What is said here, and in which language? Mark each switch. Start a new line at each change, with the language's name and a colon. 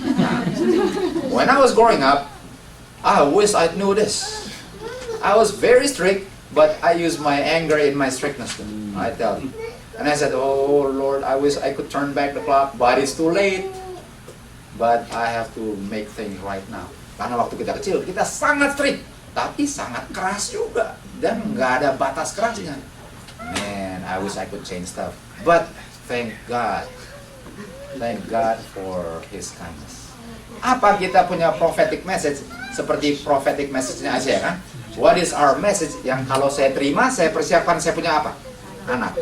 English: Nah, when I was growing up, I wish I knew this. I was very strict, but I used my anger in my strictness. I tell you. And I said, oh Lord, I wish I could turn back the clock, but it's too late. But I have to make things right now.
Indonesian: Karena waktu kita kecil, kita sangat strict, tapi sangat keras juga. Dan nggak ada batas kerasnya.
English: Man, I wish I could change stuff. But thank God. Thank God for His kindness.
Indonesian: Apa kita punya prophetic message? Seperti prophetic message-nya Asia kan?
English: What is our message?
Indonesian: Yang kalau saya terima, saya persiapkan saya punya apa? Anak.